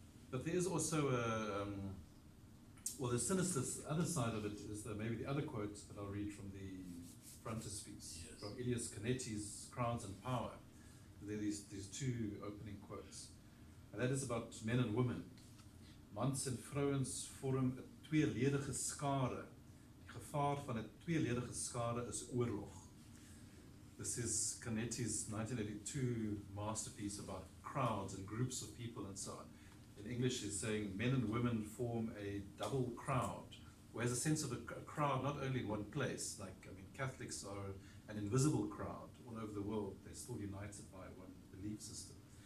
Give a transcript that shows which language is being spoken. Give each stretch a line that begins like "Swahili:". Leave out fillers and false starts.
English: But there is also the sinister other side of it is maybe the other quote that I'll read from the frontispiece, from Elias Canetti's Crowns and Power. There are these two opening quotes. And that is about men and women.
Afrikaans: Mans en vrouens vorm 'n tweeledige skare. Die gevaar van 'n tweeledige skare is oorlog.
English: This is Canetti's 1982 masterpiece about crowds and groups of people and so on. In English, he's saying men and women form a double crowd, who has a sense of a crowd not only in one place, Catholics are an invisible crowd all over the world, they're still united by one belief system.